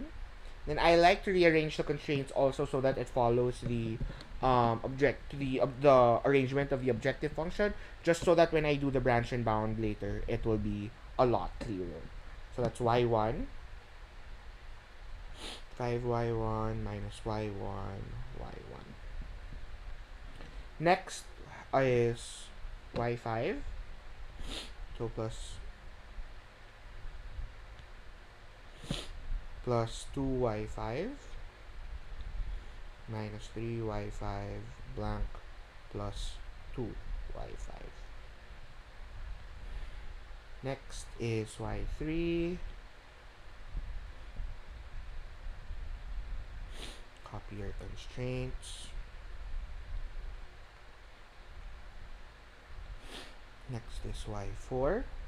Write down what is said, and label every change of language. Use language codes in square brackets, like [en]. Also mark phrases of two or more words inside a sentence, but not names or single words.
[en] Then I like to rearrange the constraints also so that it follows the arrangement of the objective function, just so that when I do the branch and bound later, it will be a lot clearer. So that's y1 5y1 minus y1, y1. Next is y5. So plus 2y5 minus 3y5 blank plus 2y5. Next is y3. Copy your constraints. Next is y4.